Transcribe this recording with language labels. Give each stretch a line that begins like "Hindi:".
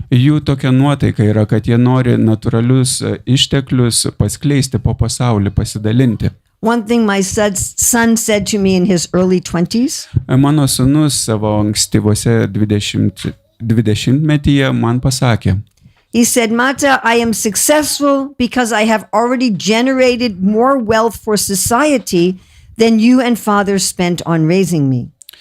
Lithuanian: jų tokia nuotaika yra, kad jie nori natūralius išteklius paskleisti po pasaulį, pasidalinti.
English: One thing my son said to me in his early 20s,
Lithuanian: Mano sūnus savo ankstyvose 20-metyje man pasakė,
English: he said, Mata, I am successful because I have already generated more wealth for society than you and father spent on raising me.